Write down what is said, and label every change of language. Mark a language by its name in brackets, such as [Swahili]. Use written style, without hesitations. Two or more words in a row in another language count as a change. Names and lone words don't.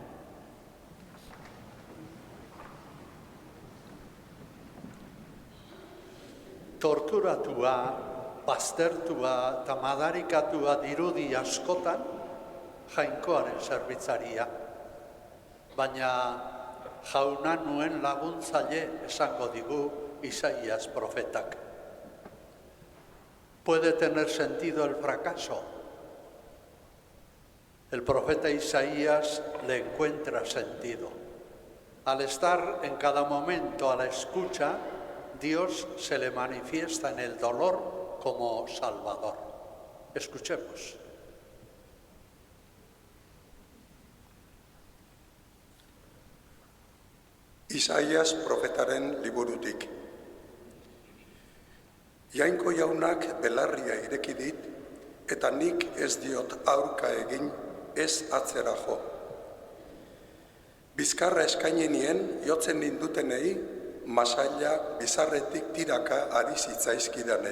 [Basque] Torturatua, baztertua eta madarikatua dirudi askotan jainkoaren zerbitzaria. Baina jauna nuen laguntzaile esango digu Isaías profetak. [Spanish] Puede tener sentido el fracaso. El profeta Isaías le encuentra sentido. Al estar en cada momento a la escucha, Dios se le manifiesta en el dolor como Salvador. Escuchemos. [Basque] Isaías profetaren liburutik. Jainko jaunak belarria ireki dit, eta nik ez diot aurka egin, ez atzera jo. Bizkarra eskaini nien jotzen nindutenei, masaila bizarretik tiraka ari zitzaizkidanei.